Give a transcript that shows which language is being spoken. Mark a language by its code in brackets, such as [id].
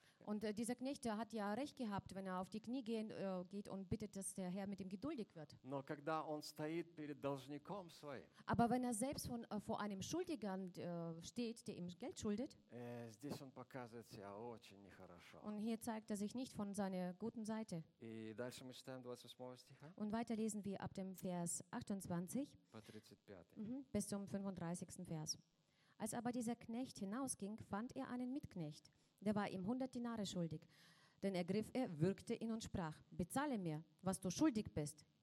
[de] Und dieser Knecht hat ja recht gehabt, wenn er auf die Knie geht und bittet, dass der Herr mit ihm geduldig wird. [ru] Но когда он стоит перед должником своим, [de] aber wenn er selbst vor einem Schuldigen steht, der ihm Geld schuldet, [ru] здесь он показывает себя очень нехорошо. [de] Und hier zeigt er sich nicht von seiner guten Seite. [ru] И дальше мы читаем 28 стиха. [de] Und weiter lesen wir ab dem Vers 28 bis zum 35. Vers. Als aber dieser Knecht hinausging, fand er einen Mitknecht. Der war ihm 100 Dinare schuldig. Denn ergriff er, würgte ihn und sprach: Bezahle mir, was du schuldig bist.